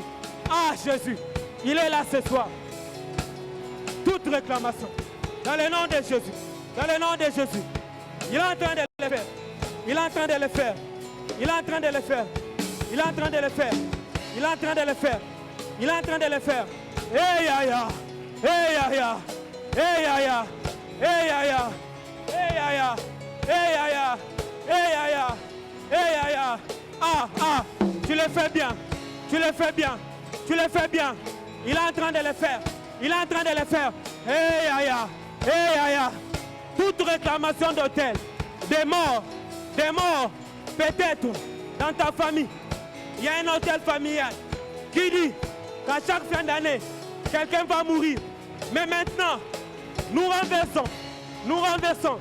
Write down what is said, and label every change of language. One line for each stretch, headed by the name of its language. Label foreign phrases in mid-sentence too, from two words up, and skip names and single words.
French: Ah, Jésus, il est là ce soir. Toute réclamation, dans le nom de Jésus, dans le nom de Jésus, il est en train de le faire. Il est en train de le faire. Il est en train de le faire. Il est en train de le faire. Il est en train de le faire. Il est en train de le faire. Hey ya ya. Hey ya ya. Hey ya ya. Hey ya ya. Hey ya ya. Hey ya ya. Hey ya ya. Hey ya ya. Ah ah. Tu le fais bien. Tu le fais bien. Tu le fais bien. Il est en train de le faire. Il est en train de le faire. Hey ya ya. Hey ya ya. Toute réclamation d'hôtel, des morts, peut-être dans ta famille. Il y a un hôtel familial qui dit qu'à chaque fin d'année, quelqu'un va mourir. Mais maintenant, nous renversons. Nous renversons.